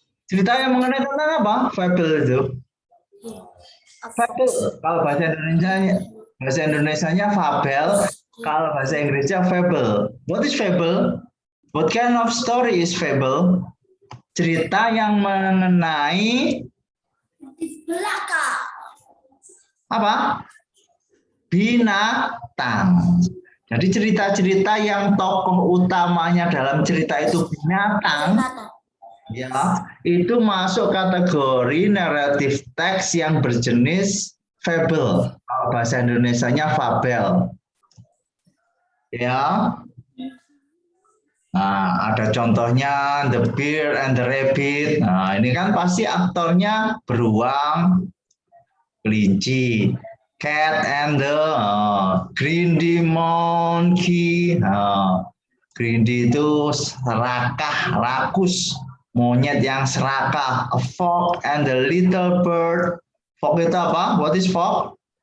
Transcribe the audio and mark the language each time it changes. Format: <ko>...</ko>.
<id>Cerita yang mengenai tentang apa? Fabel itu. Fabel. Kalau bahasa Indonesianya fabel. Kalau bahasa Inggrisnya fable.</id> <en>What is fable? What kind of story is fable?</en> <id>Cerita yang mengenai apa? Binatang. Jadi cerita-cerita yang tokoh utamanya dalam cerita itu binatang, ya, itu masuk kategori naratif teks yang berjenis fable. Kalau bahasa Indonesianya fabel. Ya. Nah, ada contohnya The Bear and the Rabbit. Nah, ini kan pasti aktornya beruang, kelinci.</id> <en>Cat and the Greedy Monkey.</en> <id>Greedy itu serakah, rakus. Monyet yang serakah.</id> <en>A Fox and the Little Bird.</en> <id>Fox itu apa?</id> <en>What is fox?</en>